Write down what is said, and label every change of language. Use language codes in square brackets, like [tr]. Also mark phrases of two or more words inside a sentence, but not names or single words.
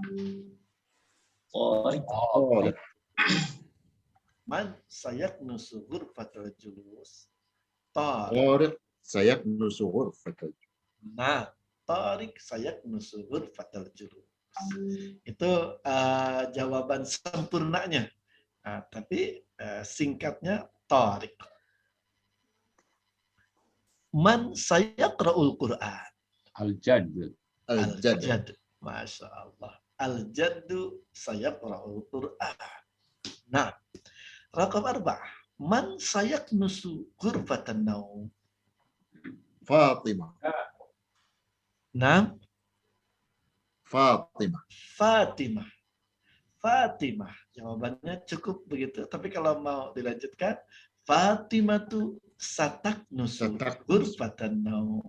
[ar] من سيكنس غرفة الجلوس. طارق سيكنس غرفة الجلوس. Nah, طارق سيكنس غرفة الجلوس. [id] Itu jawaban sempurnanya. Nah, tapi singkatnya Tariq. [ar] من سيقرأ القرآن. Al-Jadd. الجد. ما شاء الله. الجد سيقرأ القرآن. [id] Nah, raqam 4. [ar] من سيكنس غرفة النوم. Fatimah. [id] Nah. Fatimah. Jawabannya cukup begitu. Tapi kalau mau dilanjutkan, Fatimah tu [ar] ستكنس غرفة النوم.